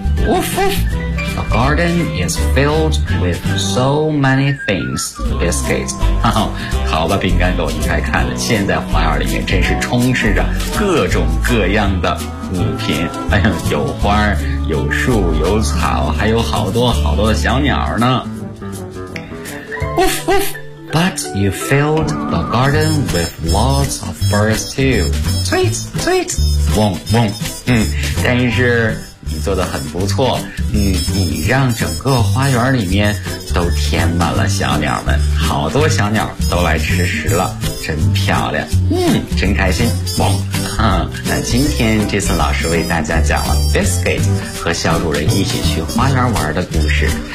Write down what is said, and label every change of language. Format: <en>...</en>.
<en>Woof woof, the garden is filled with so many things, biscuit. 哈哈。</en> <zh>好吧，饼干狗，你快看了，现在花园里面真是充斥着各种各样的物品。哎呀，有花，有树，有草，还有好多好多的小鸟呢。</zh> <en>Woof woof, but you filled the garden with lots of birds too. Tweet tweet, wong wong.</en> <zh>但是你做得很不错，你让整个花园里面都填满了小鸟们，好多小鸟都来吃食了，真漂亮，真开心。汪，那今天这次老师为大家讲了 Biscuit 和小主人一起去花园玩的故事。</zh>